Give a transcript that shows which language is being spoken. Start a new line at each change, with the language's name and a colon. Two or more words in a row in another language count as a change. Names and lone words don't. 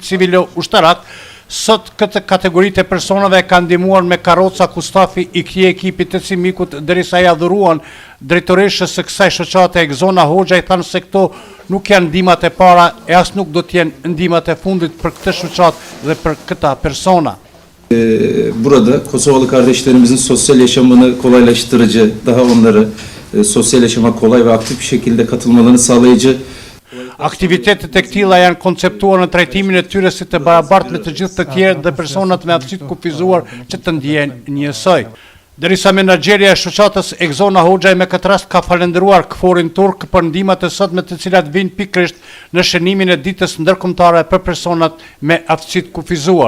Albanian: civilo-ushtarak, sot këtë kategoritë e personave kanë ndihmuar me karroca ku stafi i këtij ekipi të Cimikut derisa ja dhuruan drejtoreshës së kësaj shoqate Egzona Hoxha, i thanë se këto nuk janë ndihmat e para e as nuk do të jenë ndihmat e fundit për këtë shoqatë dhe për këta persona.
Turkish: Burada Kosovalı kardeşlerimizin sosyal yaşamını kolaylaştırıcı, daha onları sosyal yaşama kolay ve aktif bir şekilde katılmalarını sağlayıcı.
Albanian: Aktivitetet e këtilla janë konceptuar në trajtimin e tyre si të barabartë me të gjithë të tjerë dhe personat me aftësi të kufizuar që të ndihen njësoj. Derisa menaxherja e shoqatës Egzona Hoxha me këtë rast ka falendëruar KFOR-in turk për ndihmat e sotme të cilat vijnë pikërisht në shënimin e ditës ndërkombëtare për personat me aftësi të kufizuar.